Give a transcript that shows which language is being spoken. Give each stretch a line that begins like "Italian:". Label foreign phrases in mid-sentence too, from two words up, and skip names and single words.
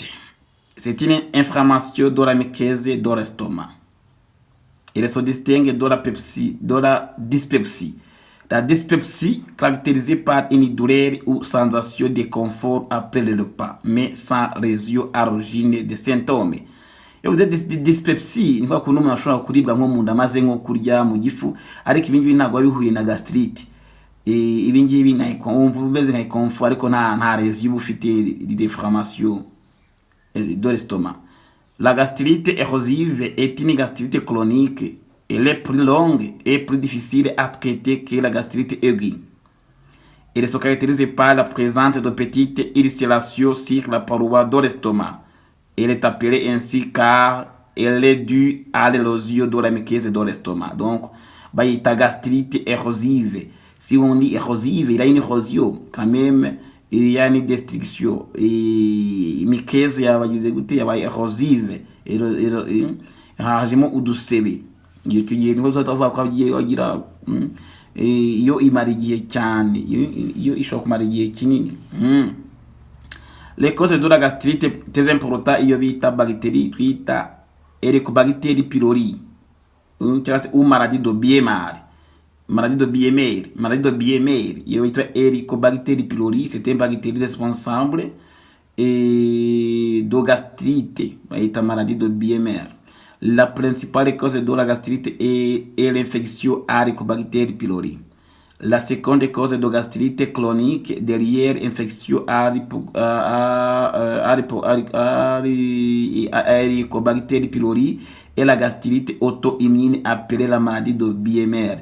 French: C'est une inflammation de la muqueuse de l'estomac. Elle se distingue de la dyspepsie. La dyspepsie, caractérisée par une douleur ou sensation de confort après le repas, mais sans raison à l'origine des symptômes.
Kinyarwanda: Iyo uvuze dyspepsie ni kwa kuntu umuntu ashobora kuribwa nko mu nda maze nko kurya mu gifu, ariko ibi ngibi ntabwo bihuye na gastrite. Ibi ngibi wumva umeze nka confort ariko nta raison ufite
French: d'inflammation de l'estomac. La gastrite érosive est une gastrite chronique. Elle est plus longue et plus difficile à traiter que la gastrite aiguë. Elle se caractérise par la présence de petites ulcérations sur la paroi de l'estomac. Elle est appelée ainsi car elle est due à l'érosion de la muqueuse de l'estomac. Donc, il y a une gastrite érosive. Si on dit érosive, il y a une érosion. Quand même, il y a une destruction. Et muqueuse, il y a une érosive.
Kinyarwanda: Rarement udusebe. Iyo gihe niho tuzavuga ko agira iyo imara igihe cyane, iyo ishobora kumara igihe kinini.
French: Les causes de la gastrite très important
Kinyarwanda: iyo bita
French: bactérie twita Helicobacter pylori
Kinyarwanda: cyangwa se
French: maladie de Biemer. Maladie de Biemer
Kinyarwanda: iyo bita
French: Helicobacter pylori, c'est une bactérie responsable de gastrite, bayita maladie de Biemer. La principale cause de la gastrite est l'infection à Helicobacter pylori. La seconde cause de gastrite chronique derrière infection à Helicobacter pylori est la gastrite auto-immune appelée la maladie de Biemer.